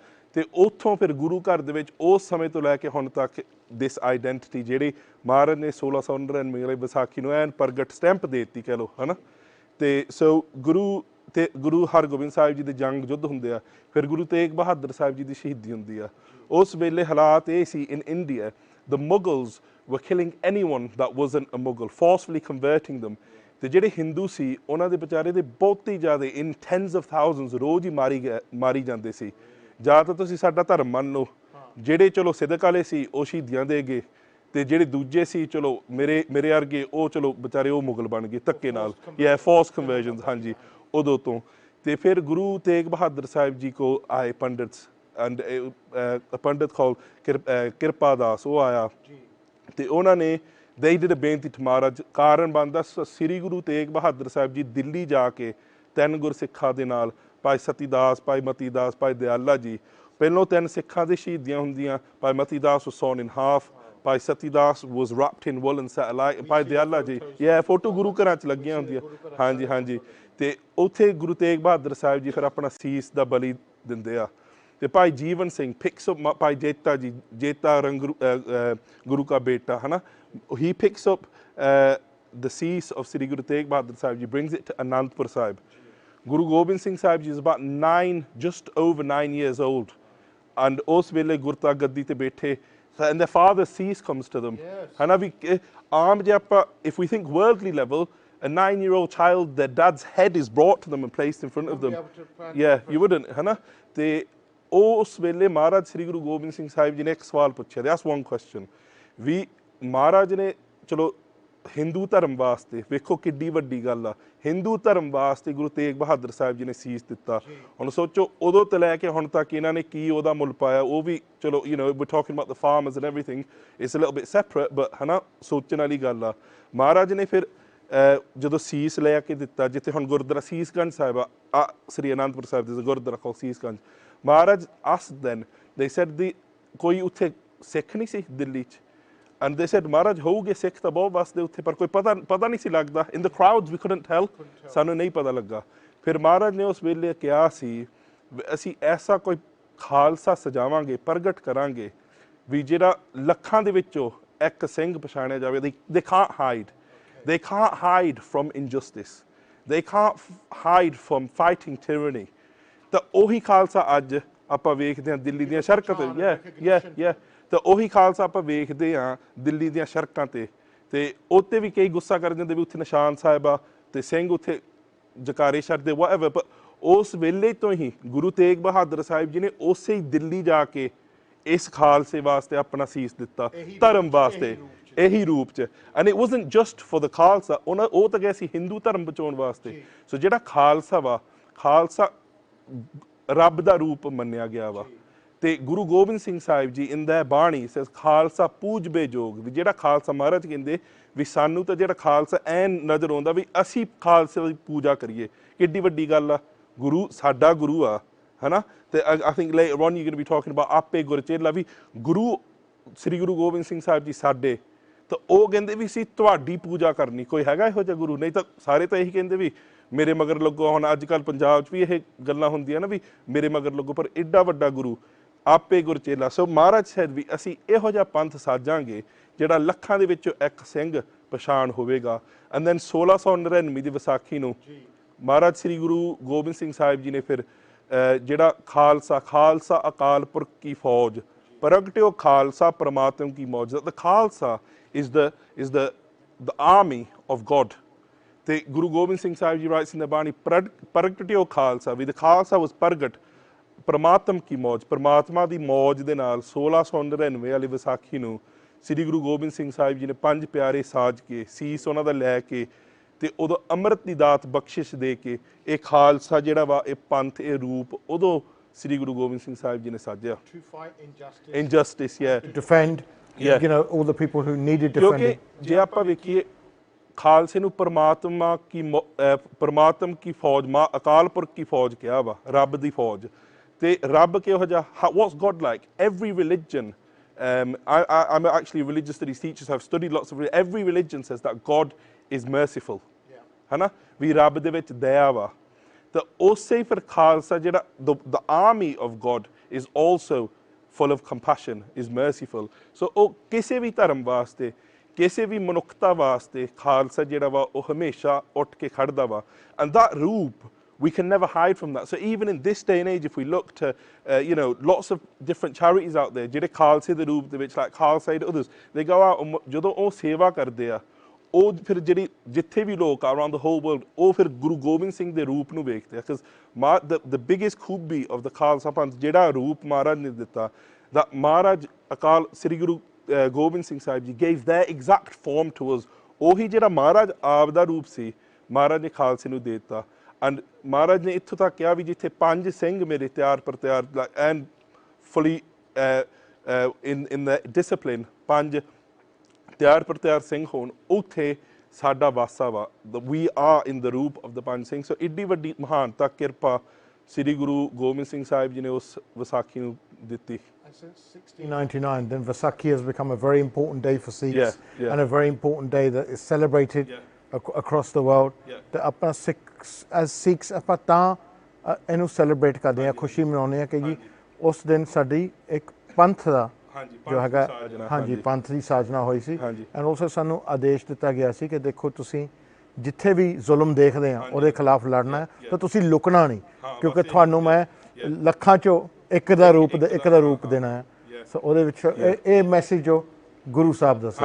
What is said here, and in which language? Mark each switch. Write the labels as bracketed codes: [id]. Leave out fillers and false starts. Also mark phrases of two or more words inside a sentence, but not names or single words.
[pa] ਤੇ ਉੱਥੋਂ ਫਿਰ ਗੁਰੂ ਘਰ ਦੇ ਵਿੱਚ ਉਸ ਸਮੇਂ ਤੋਂ ਲੈ ਕੇ ਹੁਣ ਤੱਕ ਦਿਸ ਆਈਡੈਂਟਿਟੀ ਜਿਹੜੀ ਮਹਾਰਾਜ ਨੇ 1699 ਵਾਲੀ ਵਿਸਾਖੀ ਨੂੰ ਐਨ ਪ੍ਰਗਟ ਸਟੈਂਪ ਦੇ ਦਿੱਤੀ ਕਹਿ ਲਓ ਹੈ ਨਾ। ਤੇ ਸੋ ਗੁਰੂ ਹਰਗੋਬਿੰਦ ਸਾਹਿਬ ਜੀ ਦੇ ਜੰਗ ਯੁੱਧ ਹੁੰਦੇ ਆ। ਫਿਰ ਗੁਰੂ ਤੇਗ ਬਹਾਦਰ ਸਾਹਿਬ ਜੀ ਦੀ ਸ਼ਹੀਦੀ ਹੁੰਦੀ ਆ। ਉਸ ਵੇਲੇ ਹਾਲਾਤ ਇਹ ਸੀ ਇਨ ਇੰਡੀਆ, [en] the Mughals were killing anyone that wasn't a Mughal, forcefully converting them। [pa] ਤੇ ਜਿਹੜੇ ਹਿੰਦੂ ਸੀ ਉਹਨਾਂ ਦੇ ਵਿਚਾਰੇ ਦੇ ਬਹੁਤ ਹੀ ਜ਼ਿਆਦਾ [en] in tens of thousands [pa] ਰੋਜ਼ ਹੀ ਮਾਰੀ ਜਾਂਦੇ ਸੀ। ਜਾਂ ਤਾਂ ਤੁਸੀਂ ਸਾਡਾ ਧਰਮ ਮੰਨ ਲਓ, ਜਿਹੜੇ ਚਲੋ ਸਿਦਕ ਵਾਲੇ ਸੀ ਉਹ ਸ਼ਹੀਦੀਆਂ ਦੇ ਗਏ, ਤੇ ਜਿਹੜੇ ਦੂਜੇ ਸੀ ਚਲੋ ਮੇਰੇ ਵਰਗੇ ਉਹ ਚਲੋ ਵਿਚਾਰੇ ਉਹ ਮੁਗਲ ਬਣ ਗਏ ਧੱਕੇ ਨਾਲ, ਜਾਂ [en] force conversions. [pa] ਹਾਂਜੀ, ਉਦੋਂ ਤੋਂ ਤੇ ਫਿਰ ਗੁਰੂ ਤੇਗ ਬਹਾਦਰ ਸਾਹਿਬ ਜੀ ਕੋ ਆਏ ਪੰਡਿਤਸ ਐਂਡ ਪੰਡਿਤ ਕਾਲ ਕਿਰਪਾ ਦਾਸ, ਉਹ ਆਇਆ ਤੇ ਉਹਨਾਂ ਨੇ [en] they did a [pa] ਬੇਨਤੀ to ਮਹਾਰਾਜ। ਕਾਰਨ ਬਣਦਾ ਸ੍ਰੀ ਗੁਰੂ ਤੇਗ ਬਹਾਦਰ ਸਾਹਿਬ ਜੀ ਦਿੱਲੀ ਜਾ ਕੇ 3 ਗੁਰਸਿੱਖਾਂ ਦੇ ਨਾਲ, ਭਾਈ ਸਤੀ ਦਾਸ, ਭਾਈ ਮਤੀ ਦਾਸ, ਭਾਈ ਦਿਆਲਾ ਜੀ, ਪਹਿਲੋਂ 3 ਸਿੱਖਾਂ ਦੀ ਸ਼ਹੀਦੀਆਂ ਹੁੰਦੀਆਂ। [en] ਭਾਈ ਮਤੀ ਦਾਸ was sawn in half, ਭਾਈ ਸਤੀ ਦਾਸ was wrapped in wool and set alight, [pa] ਭਾਈ ਦਿਆਲਾ ਜੀ ਫੋਟੋ ਗੁਰੂ ਘਰਾਂ 'ਚ ਲੱਗੀਆਂ ਹੁੰਦੀਆਂ। ਹਾਂਜੀ ਹਾਂਜੀ, ਤੇ ਉੱਥੇ ਗੁਰੂ ਤੇਗ ਬਹਾਦਰ ਸਾਹਿਬ ਜੀ ਫਿਰ ਆਪਣਾ ਸੀਸ ਦਾ ਬਲੀ ਦਿੰਦੇ ਆ। ਤੇ ਭਾਈ ਜੀਵਨ ਸਿੰਘ [en] picks up, [pa] ਭਾਈ ਜੇਤਾ ਜੀ, ਜੇਤਾ ਰੰਗ ਗੁਰੂ ਕਾ ਬੇਟਾ ਹੈ ਨਾ, [en] he picks up the cease of Sri Guru Tegh Bahadur Sahib Ji, brings it to Anandpur Sahib। Guru Gobind Singh Sahib Ji is about 9, just over 9 years old, and [pa] ਉਸ ਵੇਲੇ ਗੁਰਤਾ ਗੱਦੀ ਤੇ ਬੈਠੇ, [en] and their father's cease comes to them। [pa] ਹੈ ਨਾ ਵੀ ਆਮ ਜੇ ਆਪਾਂ [en] if we think worldly level, a 9-year-old child, their dad's head is brought to them and placed in front of them। You wouldn't, [pa] ਹੈ ਨਾ। ਤੇ ਉਸ ਵੇਲੇ ਮਹਾਰਾਜ ਸ੍ਰੀ ਗੁਰੂ ਗੋਬਿੰਦ ਸਿੰਘ ਸਾਹਿਬ ਜੀ ਨੇ ਇੱਕ ਸਵਾਲ ਪੁੱਛਿਆ, [en] that's one question [pa] ਵੀ ਮਹਾਰਾਜ ਨੇ ਚਲੋ ਹਿੰਦੂ ਧਰਮ ਵਾਸਤੇ, ਵੇਖੋ ਕਿੱਡੀ ਵੱਡੀ ਗੱਲ ਆ, ਹਿੰਦੂ ਧਰਮ ਵਾਸਤੇ ਗੁਰੂ ਤੇਗ ਬਹਾਦਰ ਸਾਹਿਬ ਜੀ ਨੇ ਸੀਸ ਦਿੱਤਾ। ਹੁਣ ਸੋਚੋ ਉਦੋਂ ਤੋਂ ਲੈ ਕੇ ਹੁਣ ਤੱਕ ਇਹਨਾਂ ਨੇ ਕੀ ਉਹਦਾ ਮੁੱਲ ਪਾਇਆ। ਉਹ ਵੀ ਚਲੋ [en] we're talking about the farmers and everything, it's a little bit separate, but [pa] ਹੈ ਨਾ ਸੋਚਣ ਵਾਲੀ ਗੱਲ ਆ। ਮਹਾਰਾਜ ਨੇ ਫਿਰ ਜਦੋਂ ਸੀਸ ਲੈ ਕੇ ਦਿੱਤਾ, ਜਿੱਥੇ ਹੁਣ ਗੁਰਦੁਆਰਾ ਸੀਸਗੰਜ ਸਾਹਿਬ ਆ, ਸ੍ਰੀ ਅਨੰਦਪੁਰ ਸਾਹਿਬ ਦੇ ਗੁਰਦੁਆਰਾ ਕੋਲ ਸੀਸਗੰਜ, ਮਹਾਰਾਜ [en] asked then, they said [pa] ਕੋਈ ਉੱਥੇ ਸਿੱਖ ਨਹੀਂ ਸੀ ਦਿੱਲੀ 'ਚ, [en] and they said [pa] ਮਹਾਰਾਜ ਹੋਊਗੇ ਸਿੱਖ ਤਾਂ ਬਹੁਤ ਵਸਦੇ ਉੱਥੇ, ਪਰ ਕੋਈ ਪਤਾ ਨਹੀਂ ਸੀ ਲੱਗਦਾ। [en] in the crowds we couldn't tell, [pa] ਸਾਨੂੰ ਨਹੀਂ ਪਤਾ ਲੱਗਾ। ਫਿਰ ਮਹਾਰਾਜ ਨੇ ਉਸ ਵੇਲੇ ਕਿਹਾ ਸੀ ਅਸੀਂ ਐਸਾ ਕੋਈ ਖਾਲਸਾ ਸਜਾਵਾਂਗੇ, ਪ੍ਰਗਟ ਕਰਾਂਗੇ ਵੀ ਜਿਹੜਾ ਲੱਖਾਂ ਦੇ ਵਿੱਚੋਂ ਇੱਕ ਸਿੰਘ ਪਛਾਣਿਆ ਜਾਵੇ। [en] they can't hide from injustice, they can't hide from fighting tyranny। [pa] ਤਾਂ ਉਹੀ ਖਾਲਸਾ ਅੱਜ ਆਪਾਂ ਵੇਖਦੇ ਹਾਂ ਦਿੱਲੀ ਦੀਆਂ ਸੜਕਾਂ ਤੇ। ਤਾਂ ਉਹੀ ਖਾਲਸਾ ਆਪਾਂ ਵੇਖਦੇ ਹਾਂ ਦਿੱਲੀ ਦੀਆਂ ਸੜਕਾਂ ਤੇ। ਤੇ ਉੱਤੇ ਵੀ ਕਈ ਗੁੱਸਾ ਕਰ ਜਾਂਦੇ ਵੀ ਉੱਥੇ ਨਿਸ਼ਾਨ ਸਾਹਿਬ ਆ ਤੇ ਸਿੰਘ ਉੱਥੇ ਜਕਾਰੇ ਛੱਡਦੇ whatever, but ਉਸ ਵੇਲੇ ਤੋਂ ਹੀ ਗੁਰੂ ਤੇਗ ਬਹਾਦਰ ਸਾਹਿਬ ਜੀ ਨੇ ਉਸੇ ਹੀ ਦਿੱਲੀ ਜਾ ਕੇ ਇਸ ਖਾਲਸੇ ਵਾਸਤੇ ਆਪਣਾ ਸੀਸ ਦਿੱਤਾ, ਧਰਮ ਵਾਸਤੇ, ਇਹੀ ਰੂਪ 'ਚ। [en] and it wasn't just for the Khalsa, [pa] ਉਹ ਤਾਂ ਗਿਆ ਸੀ ਹਿੰਦੂ ਧਰਮ ਬਚਾਉਣ ਵਾਸਤੇ। ਸੋ ਜਿਹੜਾ ਖਾਲਸਾ ਵਾ, ਖਾਲਸਾ ਰੱਬ ਦਾ ਰੂਪ ਮੰਨਿਆ ਗਿਆ ਵਾ। ਤੇ ਗੁਰੂ ਗੋਬਿੰਦ ਸਿੰਘ ਸਾਹਿਬ ਜੀ [en] in the Bani says [pa] ਖਾਲਸਾ ਪੂਜਬੇ ਜੋਗ, ਵੀ ਜਿਹੜਾ ਖਾਲਸਾ ਮਹਾਰਾਜ ਕਹਿੰਦੇ ਵੀ ਸਾਨੂੰ ਤਾਂ ਜਿਹੜਾ ਖਾਲਸਾ ਐਨ ਨਜ਼ਰ ਆਉਂਦਾ ਵੀ ਅਸੀਂ ਖਾਲਸੇ ਦੀ ਪੂਜਾ ਕਰੀਏ। ਕਿੱਡੀ ਵੱਡੀ ਗੱਲ ਆ, ਗੁਰੂ ਸਾਡਾ ਗੁਰੂ ਆ, ਹੈ ਨਾ। ਤੇ [en] I think later on you're going to be talking about [pa] ਆਪੇ ਗੁਰਚੇਲਾ, ਵੀ ਗੁਰੂ ਸ੍ਰੀ ਗੁਰੂ ਗੋਬਿੰਦ ਸਿੰਘ ਸਾਹਿਬ ਜੀ ਸਾਡੇ, ਤਾਂ ਉਹ ਕਹਿੰਦੇ ਵੀ ਅਸੀਂ ਤੁਹਾਡੀ ਪੂਜਾ ਕਰਨੀ। ਕੋਈ ਹੈਗਾ ਇਹੋ ਜਿਹਾ ਗੁਰੂ? ਨਹੀਂ ਤਾਂ ਸਾਰੇ ਤਾਂ ਇਹੀ ਕਹਿੰਦੇ ਵੀ ਮੇਰੇ ਮਗਰ ਲੱਗੋ। ਹੁਣ ਅੱਜ ਕੱਲ੍ਹ ਪੰਜਾਬ 'ਚ ਵੀ ਇਹ ਗੱਲਾਂ ਹੁੰਦੀਆਂ ਨਾ ਵੀ ਮੇਰੇ ਮਗਰ ਲੱਗੋ, ਪਰ ਐਡਾ ਵੱਡਾ ਗੁਰੂ ਆਪੇ ਗੁਰਚੇਲਾ। ਸੋ ਮਹਾਰਾਜ ਸਾਹਿਬ ਵੀ ਅਸੀਂ ਇਹੋ ਜਿਹਾ ਪੰਥ ਸਾਜਾਂਗੇ ਜਿਹੜਾ ਲੱਖਾਂ ਦੇ ਵਿੱਚੋਂ ਇੱਕ ਸਿੰਘ ਪਛਾਣ ਹੋਵੇਗਾ। [en] and then [pa] 1699 ਦੀ ਵਿਸਾਖੀ ਨੂੰ ਮਹਾਰਾਜ ਸ੍ਰੀ ਗੁਰੂ ਗੋਬਿੰਦ ਸਿੰਘ ਸਾਹਿਬ ਜੀ ਨੇ ਫਿਰ ਜਿਹੜਾ ਖਾਲਸਾ ਅਕਾਲ ਪੁਰਖ ਕੀ ਫੌਜ ਪ੍ਰਗਟਿਓ ਖਾਲਸਾ ਪਰਮਾਤਮ ਕੀ ਮੌਜ ਦ ਖਾਲਸਾ [en] is the army of God. [pa] ਤੇ ਗੁਰੂ ਗੋਬਿੰਦ ਸਿੰਘ ਸਾਹਿਬ ਜੀ [en] writes in the Bani [pa] ਪ੍ਰਗਟਿਓ ਖਾਲਸਾ ਵੀ [en] the ਖਾਲਸਾ was [pa] ਪ੍ਰਗਟ ਪਰਮਾਤਮ ਕੀ ਮੌਜ ਪਰਮਾਤਮਾ ਦੀ ਮੌਜ ਦੇ ਨਾਲ 1699 ਵਾਲੀ ਵਿਸਾਖੀ ਨੂੰ ਸ੍ਰੀ ਗੁਰੂ ਗੋਬਿੰਦ ਸਿੰਘ ਸਾਹਿਬ ਜੀ ਨੇ 5 ਪਿਆਰੇ ਸਾਜ ਕੇ ਸੀਸ ਉਹਨਾਂ ਦਾ ਲੈ ਕੇ ਤੇ ਉਦੋਂ ਅੰਮ੍ਰਿਤ ਦੀ ਦਾਤ ਬਖਸ਼ਿਸ਼ ਦੇ ਕੇ ਇਹ ਖਾਲਸਾ ਜਿਹੜਾ ਵਾ ਇਹ ਪੰਥ ਇਹ ਰੂਪ ਉਦੋਂ ਸ੍ਰੀ ਗੁਰੂ ਗੋਬਿੰਦ ਸਿੰਘ ਸਾਹਿਬ ਜੀ ਨੇ ਸਾਜਿਆ [en] injustice to defend you know all the people who needed defending [pa] ਕਿਉਂਕਿ ਜੇ ਆਪਾਂ ਵੇਖੀਏ ਖਾਲਸੇ ਨੂੰ ਪਰਮਾਤਮ ਕੀ ਫੌਜ ਮਾਂ ਅਕਾਲ ਪੁਰਖ ਕੀ ਫੌਜ ਕਿਹਾ ਵਾ ਰੱਬ ਦੀ ਫੌਜ ਤੇ ਰੱਬ ਕਿਹੋ ਜਿਹਾ [en] what's God like every religion I'm actually a religious studies teacher so I've studied lots of every religion says that God is merciful [pa] ਹਨਾ ਵੀ ਰੱਬ ਦੇ ਵਿੱਚ ਦਇਆ ਵਾ ਤਾਂ ਉਸੇ ਫਿਰ ਖਾਲਸਾ ਜਿਹੜਾ [en] the army of God is also full of compassion is merciful so [pa] ਉਹ ਕਿਸੇ ਵੀ ਧਰਮ ਵਾਸਤੇ ਕਿਸੇ ਵੀ ਮਨੁੱਖਤਾ ਵਾਸਤੇ ਖਾਲਸਾ ਜਿਹੜਾ ਵਾ ਉਹ ਹਮੇਸ਼ਾ ਉੱਠ ਕੇ ਖੜਦਾ ਵਾ [en] and that roop we can never hide from that so even in this day and age if we look to you know lots of different charities out there [pa] ਜਿਹੜੇ ਖਾਲਸੇ ਦੇ ਰੂਪ ਦੇ ਵਿੱਚ [en] like ਖਾਲਸਾ and others they go out [pa] ਜਦੋਂ ਉਹ ਸੇਵਾ ਕਰਦੇ ਆ ਉਹ ਫਿਰ ਜਿਹੜੀ ਜਿੱਥੇ ਵੀ ਲੋਕ ਆ [en] around the whole world [pa] ਉਹ ਫਿਰ ਗੁਰੂ ਗੋਬਿੰਦ ਸਿੰਘ ਦੇ ਰੂਪ ਨੂੰ ਵੇਖਦੇ ਆ [en] because the biggest [pa] ਖੂਬੀ [en] of the [pa] ਖਾਲਸਾ ਪੰਥ ਜਿਹੜਾ ਰੂਪ ਮਹਾਰਾਜ ਨੇ ਦਿੱਤਾ that ਮਹਾਰਾਜ ਅਕਾਲ ਸ੍ਰੀ ਗੁਰੂ ਗੋਬਿੰਦ ਸਿੰਘ ਸਾਹਿਬ ਜੀ [en] gave their exact form to us [pa] ਉਹੀ ਜਿਹੜਾ ਮਹਾਰਾਜ ਆਪ ਦਾ ਰੂਪ ਸੀ ਮਹਾਰਾਜ ਨੇ ਖਾਲਸੇ ਨੂੰ ਦੇ ਦਿੱਤਾ and ਮਹਾਰਾਜ ਨੇ ਇੱਥੋਂ ਤੱਕ ਕਿਹਾ ਵੀ ਜਿੱਥੇ 5 ਸਿੰਘ ਮੇਰੇ ਤਿਆਰ ਪਰ ਤਿਆਰ [en] and fully in the discipline [pa] 5 ਤਿਆਰ ਪਰ ਤਿਆਰ ਸਿੰਘ ਹੋਣ ਉੱਥੇ ਸਾਡਾ ਵਾਸਾ ਵਾ [en] we are in the roop of the 5 [pa] ਸਿੰਘ so ਇੱਡੀ ਵੱਡੀ ਮਹਾਨਤਾ ਕਿਰਪਾ ਸ੍ਰੀ ਗੁਰੂ ਗੋਬਿੰਦ ਸਿੰਘ ਸਾਹਿਬ ਜੀ ਨੇ ਉਸ ਵਿਸਾਖੀ ਨੂੰ ਦਿੱਤੀ [en] Since 1699, then Vaisakhi has become a very important day for Sikhs and a very important day that is celebrated across the world. [pa] ਤੇ ਆਪਾਂ [en] as Sikhs [pa] ਆਪਾਂ ਤਾਂ ਇਹਨੂੰ ਸੈਲੀਬ੍ਰੇਟ ਕਰਦੇ ਹਾਂ ਖੁਸ਼ੀ ਮਨਾਉਂਦੇ ਹਾਂ ਕਿ ਜੀ ਉਸ ਦਿਨ ਸਾਡੀ ਇੱਕ ਪੰਥ ਦਾ ਜੋ ਹੈਗਾ ਹਾਂਜੀ ਪੰਥ ਦੀ ਸਾਜਨਾ ਹੋਈ ਸੀ [en] and also [pa] ਸਾਨੂੰ ਆਦੇਸ਼ ਦਿੱਤਾ ਗਿਆ ਸੀ ਕਿ ਦੇਖੋ ਤੁਸੀਂ ਜਿੱਥੇ ਵੀ ਜ਼ੁਲਮ ਦੇਖਦੇ ਆ ਉਹਦੇ ਖਿਲਾਫ ਲੜਨਾ ਹੈ ਤਾਂ ਤੁਸੀਂ ਲੁਕਣਾ ਨਹੀਂ ਕਿਉਂਕਿ ਤੁਹਾਨੂੰ ਮੈਂ ਲੱਖਾਂ ਚੋਂ ਇੱਕ ਦਾ ਰੂਪ ਦੇਣਾ ਹੈ ਸੋ ਉਹਦੇ ਵਿੱਚ ਇਹ ਮੈਸੇਜ ਜੋ ਗੁਰੂ ਸਾਹਿਬ ਦਾ